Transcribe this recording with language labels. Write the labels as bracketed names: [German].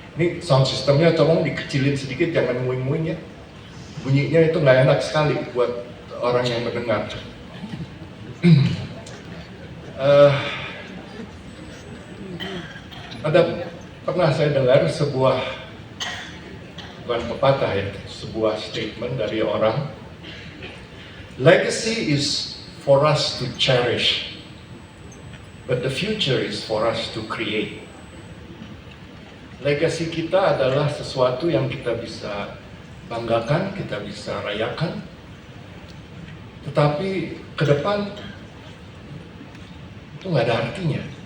[Indonesian] Ini sound systemnya tolong dikecilin sedikit, jangan nguing-nguing ya. Bunyinya itu nggak enak sekali buat orang yang mendengar. Pernah saya dengar sebuah, bukan pepatah ya, sebuah statement dari orang. [English] Legacy is for us to cherish, but the future is for us to create. [Indonesian] Legasi kita adalah sesuatu yang kita bisa banggakan, kita bisa rayakan, tetapi ke depan itu nggak ada artinya.